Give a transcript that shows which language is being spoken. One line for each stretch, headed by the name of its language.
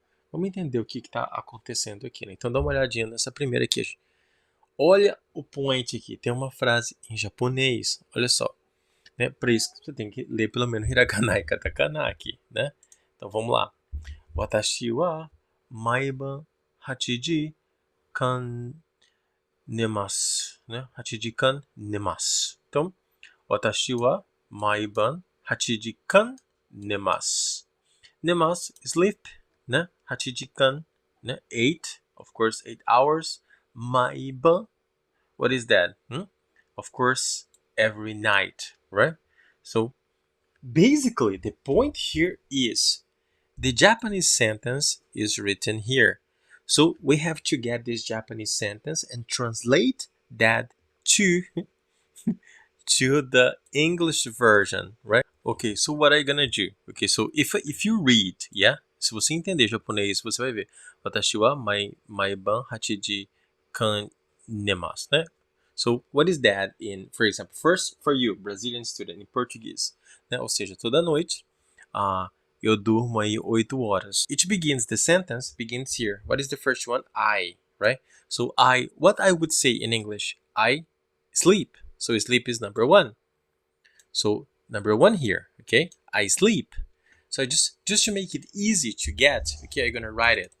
Portuguese: Vamos entender o que está acontecendo aqui, né? Então, dá uma olhadinha nessa primeira aqui. Olha o point aqui. Tem uma frase em japonês. Olha só. Né? Para isso, você tem que ler pelo menos hiragana e katakana aqui, né? Então, vamos lá.
Japanese: Watashi wa maiban 8時間寝ます。ね、8時間寝ます。 Então, 私は毎晩8時間寝ます。寝ます
English: sleep,
Japanese: ね、8時間、ね、
English: 8, of course, 8 hours. 毎晩 what is that? Of course, every night, right? So, basically, the point here is the Japanese sentence is written here. So we have to get this Japanese sentence and translate that to the English version, right? Okay, so what are you gonna do? Okay, so if you read, yeah?
Portuguese: Se você entender japonês, você vai ver.
Japanese: Watashi wa maiban 8時間寝ます, né?
English: So what is that in, for example, first for you, Brazilian student, in Portuguese, né?
Portuguese: Ou seja, toda noite, eu durmo aí 8 horas.
English: The sentence begins here. What is the first one? I, right? So what I would say in English, I sleep. So sleep is number 1. So number 1 here, okay? I sleep. So just to make it easy to get, okay, I'm gonna write it.